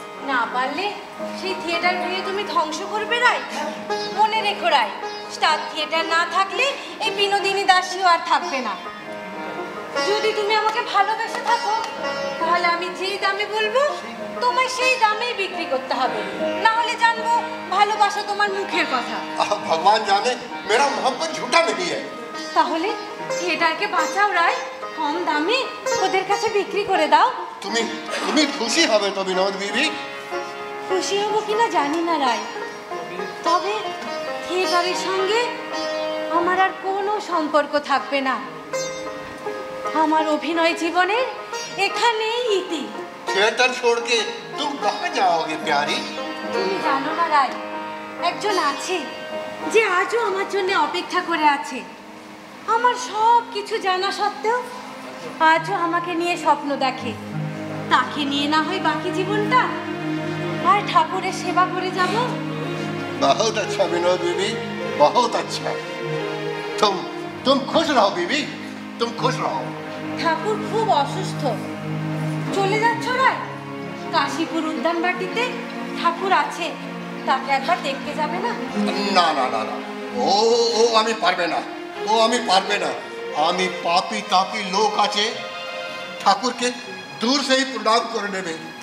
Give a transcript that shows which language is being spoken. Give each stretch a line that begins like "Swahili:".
Bangla: না পারলে সেই থিয়েটার ভেঙে তুমি ধ্বংস করবে রায়। মনে রেখো রায়, স্টার থিয়েটার না থাকলে এই বিনোদিনী দাসীও আর থাকবে না। যদি তুমি আমাকে ভালোবেসে থাকো, তাহলে আমি যেই দামে বলবো তোমায় সেই দামেই বিক্রি করতে হবে। না হলে জানবো ভালোবাসা তোমার মুখের কথা।
Hindi: भगवान जाने मेरा मोहब्बत झूठा नहीं है।
Bangla: তাহলে থিয়েটারকে বাঁচাও রায়, কম দামে ওদের কাছে বিক্রি করে দাও। তুমি খুশি হবে তো বিনোদ বিবি? খুশি হব কিনা জানি না রায়, তবে থিয়েটারের সঙ্গে আমার আর কোনো সম্পর্ক থাকবে না। আমার অভিনয় জীবনের এখানেই ইতি।
Hindi: थिएटर छोड़ के तुम कहाँ जाओगे प्यारी?
Bangla: তুমি জানো না রায়, একজন আছে যে আজও আমার জন্য অপেক্ষা করে আছে। আমার সব কিছু জানা সত্ত্বেও আজও আমাকে নিয়ে স্বপ্ন দেখে। তাকে নিয়ে না হয় বাকি জীবনটা আর ঠাকুরের সেবা করে যাব।
Hindi: बहुत अच्छा विनोद बीबी, बहुत अच्छा। तुम खुश रहो बीबी, तुम खुश रहो।
Bangla: ঠাকুর খুব অসুস্থ, চলে যাচ্ছ রায়? কাশীপুর উদ্যানবাটিতে ঠাকুর আছে, তাকে একবার দেখতে যাবে না? না না না না, ও আমি পারবে না, ও আমি পারবে না। আমি পাপी
Hindi: तापी लोक
Bangla: আছে ঠাকুরকে
Hindi: दूर से ही प्रणाम
Bangla: করে নেবে।